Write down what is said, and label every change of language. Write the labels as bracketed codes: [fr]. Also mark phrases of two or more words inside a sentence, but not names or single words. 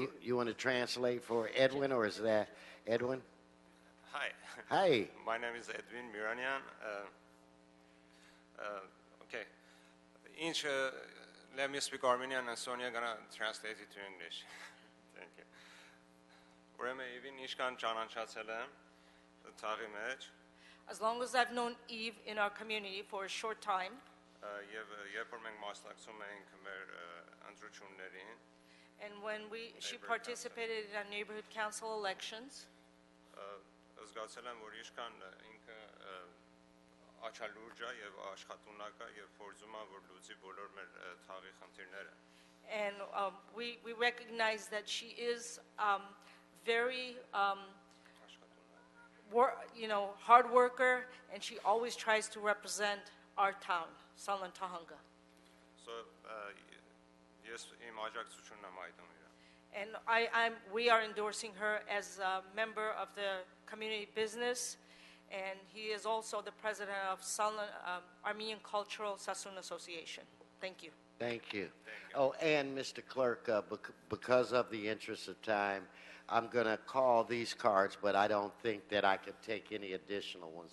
[en] you want to translate for Edwin, or is that Edwin? Hi, Hi. my name is Edwin Miranian. Okay, let me speak Armenian and Sonia gonna translate it to English. Thank you. [hy] Ուրեմն Իվին իշքան ճանաչացել եմ թաղի մեջ [en] As long as I've known Eve in our community for a short time, [hy] եւ երբ որ մենք մասնակցում ենք մեր ընտրություններին, [en] and when she participated in our neighborhood council elections, [hy] զգացել եմ, որ իշքան ինքը աչալուրջ է եւ աշխատունակ է եւ փորձում է որ լուծի բոլոր մեր թաղի խնդիրները։ [en] and we recognize that she is very hard worker, and she always tries to represent our town, Salon Tahanga. So yes, [hy] իմ աջակցությունն եմ այդում իրան։ [en] And we are endorsing her as a member of the community business, and he is also the president of Armenian Cultural Sassoon Association. Thank you. Thank you. Oh, and Mr. Clerk, because of the interest of time, I'm going to call these cards, but I don't think that I could take any additional ones.